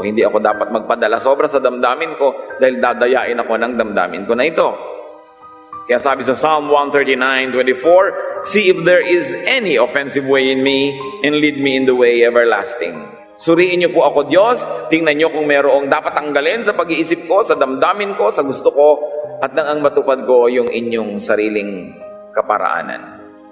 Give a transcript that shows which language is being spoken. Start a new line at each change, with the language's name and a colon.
Filipino: Hindi ako dapat magpadala sobra sa damdamin ko dahil dadayain ako ng damdamin ko na ito. Kaya sabi sa Psalm 139:24,
English: see if there is any offensive way in me, and lead me in the way everlasting.
Filipino: Suriin niyo po ako, Diyos. Tingnan niyo kung mayroong dapat tanggalin sa pag-iisip ko, sa damdamin ko, sa gusto ko, at nang ang matupad ko yung inyong sariling kaparaanan.